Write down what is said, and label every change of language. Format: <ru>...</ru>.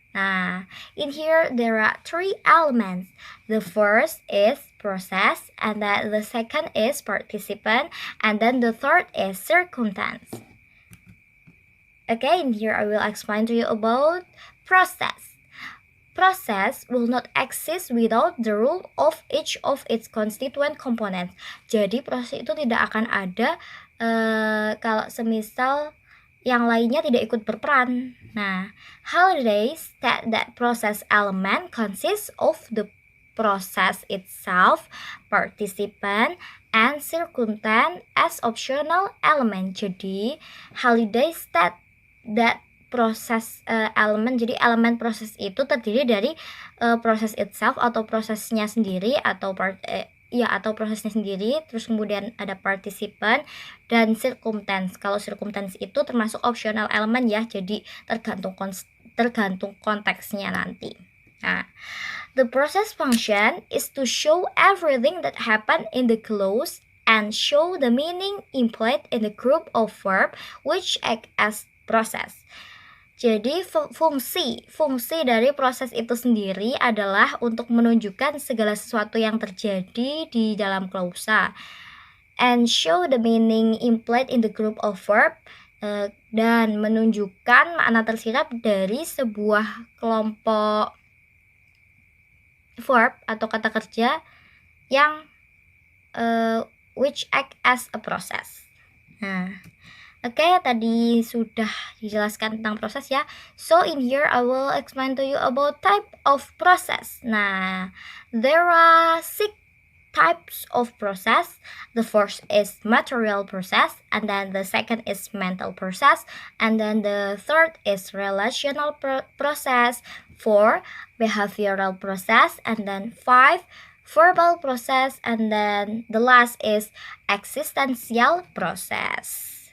<en>Nah, in here there are 3 elements. The first is process, and then the second is participant, and then the third is circumstance. Okay, in here I will explain to you about process. Process will not exist without the role of each of its constituent components.</en> <id>Jadi proses itu tidak akan ada kalau semisal yang lainnya tidak ikut berperan.</id> <en>Nah, Halliday state that process element consists of the process itself, participant, and circumstance as optional element.</en> <id>Jadi, Halliday</id> <en>state that</en> <id>proses elemen, jadi elemen proses itu terdiri dari proses</id> <en>itself</en> <id>atau prosesnya sendiri atau prosesnya sendiri, terus kemudian ada participant dan circumstance. Kalau circumstance itu termasuk optional element ya, jadi tergantung konteksnya nanti.</id> <en>Nah, the process function is to show everything that happened in the clause and show the meaning implied in the group of verb which act as process.</en> <id>Jadi fungsi dari proses itu sendiri adalah untuk menunjukkan segala sesuatu yang terjadi di dalam klausa</id> <en>and show the meaning implied in the group of verb,</en> <id>dan menunjukkan makna tersirat dari sebuah kelompok verb atau kata kerja yang</id> <en>which act as a process.</en> <id>Nah, oke, tadi sudah dijelaskan tentang proses ya.</id> <en>So in here I will explain to you about type of process. Nah, there are 6 types of process. The first is material process, and then the second is mental process, and then the third is relational process, 4 behavioral process, and then 5 verbal process, and then the last is existential process.</en>